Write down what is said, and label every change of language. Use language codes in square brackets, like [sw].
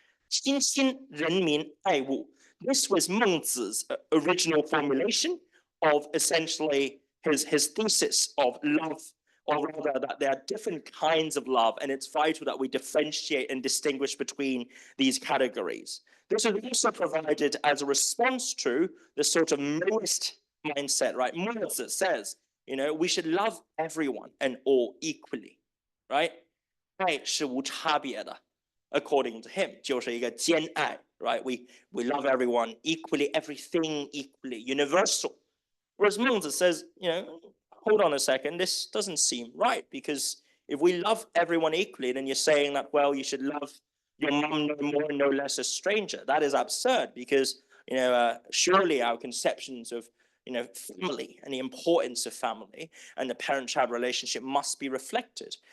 [en] qinqin, renmin, aiwu. This was Mengzi's original formulation of essentially his thesis of love, or rather that there are different kinds of love, and it's vital that we differentiate and distinguish between these categories. This is also provided as a response to the sort of Moist mindset, right? Mengzi says, we should love everyone and all equally, right? [zh] 爱是无差别的 [en] according to him, [zh] 就是一个兼爱, right? [en] We love everyone equally, everything equally, universal. Whereas Mengzi says, hold on a second, this doesn't seem right, because if we love everyone equally, then you're saying that, well, you should love your mom no more, no less a stranger. That is absurd, because, surely our conceptions of family and the importance of family and the parent-child relationship must be reflected.